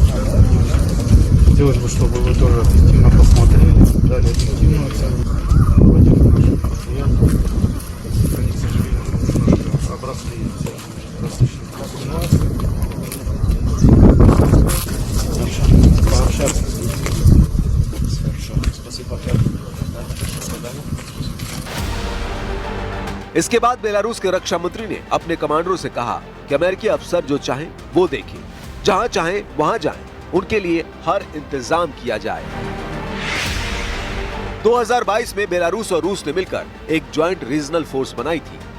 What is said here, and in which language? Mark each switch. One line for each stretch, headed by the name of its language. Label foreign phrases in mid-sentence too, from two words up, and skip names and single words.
Russian: Хотелось бы, чтобы вы тоже объективно посмотрели, дали объективную оценку. Проводили наши мероприятия. Они, к сожалению, немножко обросли различными ситуациями. Пообщаться. Хорошо. Спасибо.
Hindi: इसके बाद बेलारूस के रक्षा मंत्री ने अपने कमांडरों से कहा कि अमेरिकी अफसर जो चाहें वो देखें, जहां चाहें वहां जाएं, उनके लिए हर इंतजाम किया जाए। 2022 में बेलारूस और रूस ने मिलकर एक ज्वाइंट रीजनल फोर्स बनाई थी।